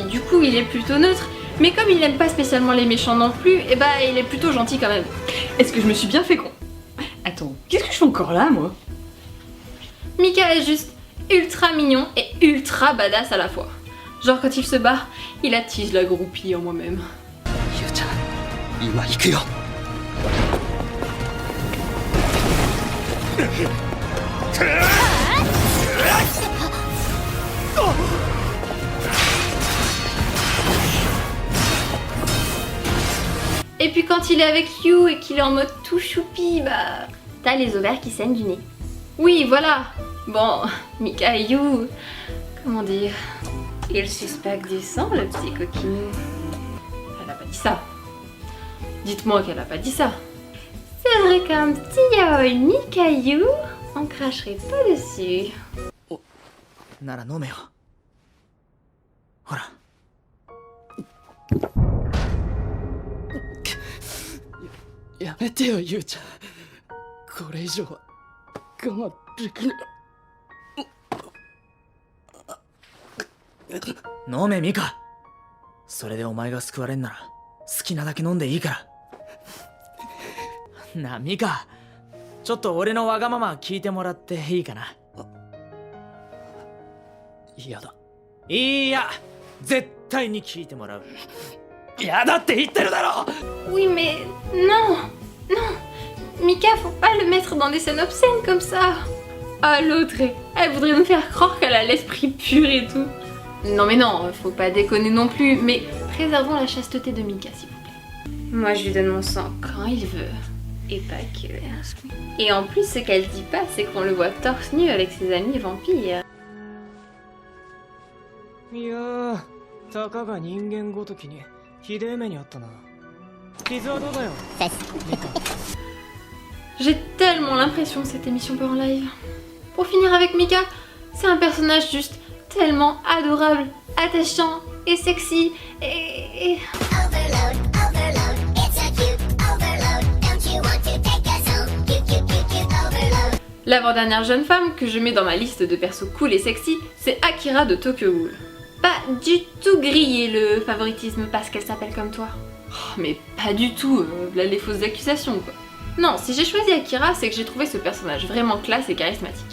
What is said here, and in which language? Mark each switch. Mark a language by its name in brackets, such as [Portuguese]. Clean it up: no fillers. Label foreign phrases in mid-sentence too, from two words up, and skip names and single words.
[French] Du coup, il est plutôt neutre. Mais comme il n'aime pas spécialement les méchants non plus, et bah il est plutôt gentil quand même. Est-ce que je me suis bien fait con? Attends, qu'est-ce que je fais encore là, moi? Mika est juste ultra mignon et ultra badass à la fois. Genre quand il se bat, il attise la groupie en moi-même. Yu-chan, [Japanese] 今行くよ。 [French] Et puis quand il est avec You et qu'il est en mode tout choupi, bah t'as les ovaires qui saignent du nez. Oui, voilà. Bon, Mika et You, comment dire, ils suspectent du sang, le petit coquinou. Elle a pas dit ça. Dites-moi qu'elle a pas dit ça. C'est vrai qu'un petit yaoi Mika et You, on cracherait pas dessus. [Japanese] なら飲めよ。ほら。やめてよ、ゆうちゃん。これ以上は我慢できない。飲め、ミカ。それでお前が救われんなら好きなだけ飲んでいいから。なあ、ミカ。ちょっと俺のわがまま聞いてもらっていいかな。嫌だ。いや、絶対に聞いてもらう。嫌だって言ってるだろ。 [French] Oui, mais non, non. Mika, faut pas le mettre dans des scènes obscènes comme ça. Ah, l'autre, elle voudrait nous faire croire qu'elle a l'esprit pur et tout. Non mais non, faut pas déconner non plus, mais préservons la chasteté de Mika, s'il vous plaît. Moi, je lui donne mon sang quand il veut, et pas que. Et en plus, ce qu'elle dit pas, c'est qu'on le voit torse nu avec ses amis vampires. いやー、たかが人間ごときにひでえ目にあったな。傷はどうだよ。 J'ai tellement l'impression que cette émission part en live. Pour finir avec Mika, c'est un personnage juste tellement adorable, attachant et sexy et... [English] Overload, overload, it's a cute overload. Don't you want to take us home? Cute overload. [French] L'avant-dernière jeune femme que je mets dans ma liste de persos cool et sexy, c'est Akira de Tokyo Ghoul. Pas du tout grillé le favoritisme parce qu'elle s'appelle comme toi. Oh, mais pas du tout, là les fausses accusations quoi. Non, si j'ai choisi Akira, c'est que j'ai trouvé ce personnage vraiment classe et charismatique.